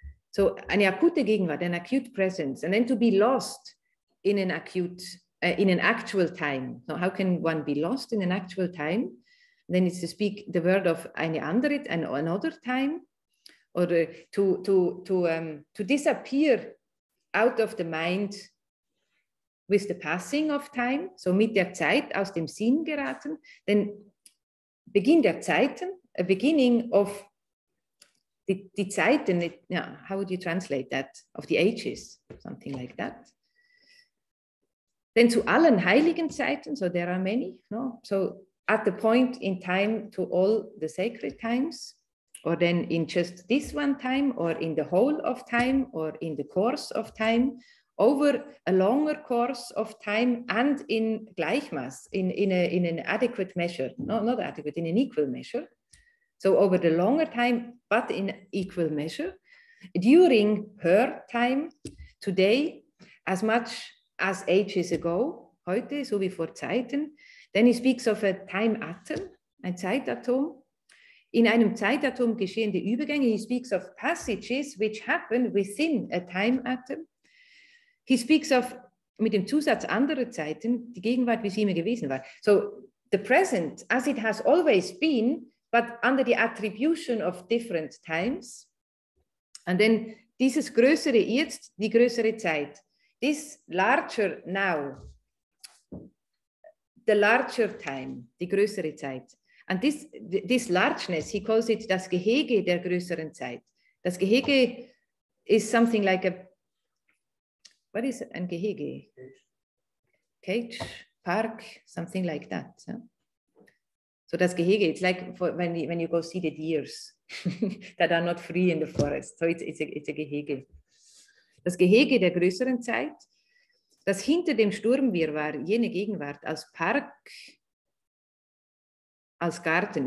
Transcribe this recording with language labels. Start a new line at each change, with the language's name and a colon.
English: So an
German: akute Gegenwart,
English: an acute presence, and then to be lost in an actual time. Now, how can one be lost in an actual time? Then it's to speak the word of
German: eine andere,
English: another time, or to disappear out of the mind with the passing of time.
German: So mit der Zeit aus dem Sinn geraten.
English: Then
German: Beginn der Zeiten,
English: a beginning of the Zeiten. How would you translate that? Of the ages, something like that. Then
German: zu allen heiligen Zeiten,
English: so there are many, no? So at the point in time to all the sacred times, or then in just this one time, or in the whole of time, or in the course of time, over a longer course of time, and in
German: Gleichmaß,
English: in an adequate measure, no, not adequate, in an equal measure. So over the longer time, but in equal measure, during her time, today, as much as ages ago,
German: heute, so wie vor Zeiten.
English: Then he speaks of a time atom,
German: ein Zeitatom, In einem Zeitatom geschehende Übergänge.
English: He speaks of passages which happen within a time atom. He speaks of,
German: mit dem Zusatz anderer Zeiten, die Gegenwart, wie sie immer gewesen war.
English: So, the present, as it has always been, but under the attribution of different times. And then
German: dieses größere Jetzt, die größere Zeit.
English: This larger now, the larger time,
German: die größere Zeit.
English: And this largeness, he calls it
German: das Gehege der größeren Zeit.
English: Das Gehege is something like a, what is
German: ein Gehege?
English: Cage, park, something like that. Yeah? So das Gehege, it's like for when you go see the deers that are not free in the forest. So it's a Gehege.
German: Das Gehege der größeren Zeit, das hinter dem Sturmwirrwarr jene Gegenwart als Park, als Garten.